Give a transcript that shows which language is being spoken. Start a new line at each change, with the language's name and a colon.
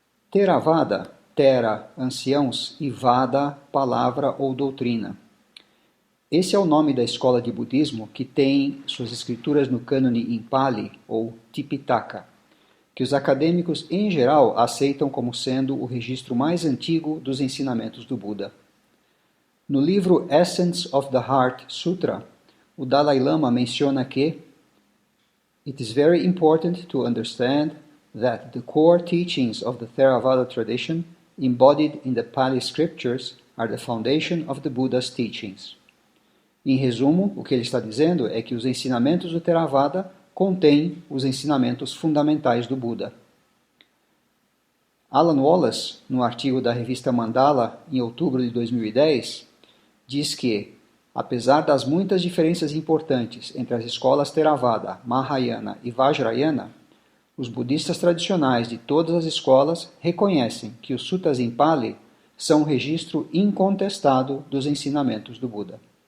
Portuguese: Theravada, Thera, anciãos, e Vada, palavra ou doutrina. Esse é o nome da escola de budismo que tem suas escrituras no cânone em Pali, ou Tipitaka, que os acadêmicos em geral aceitam como sendo o registro mais antigo dos ensinamentos do Buda. No livro Essence of the Heart Sutra, o Dalai Lama menciona que
English: it is very important to understand that the core teachings of the Theravada tradition, embodied in the Pali scriptures, are the foundation of the Buddha's teachings.
Portuguese: Em resumo, o que ele está dizendo é que os ensinamentos do Theravada contêm os ensinamentos fundamentais do Buda. Alan Wallace, no artigo da revista Mandala, em outubro de 2010, diz que, apesar das muitas diferenças importantes entre as escolas Theravada, Mahayana e Vajrayana, os budistas tradicionais de todas as escolas reconhecem que os suttas em Pali são um registro incontestado dos ensinamentos do Buda.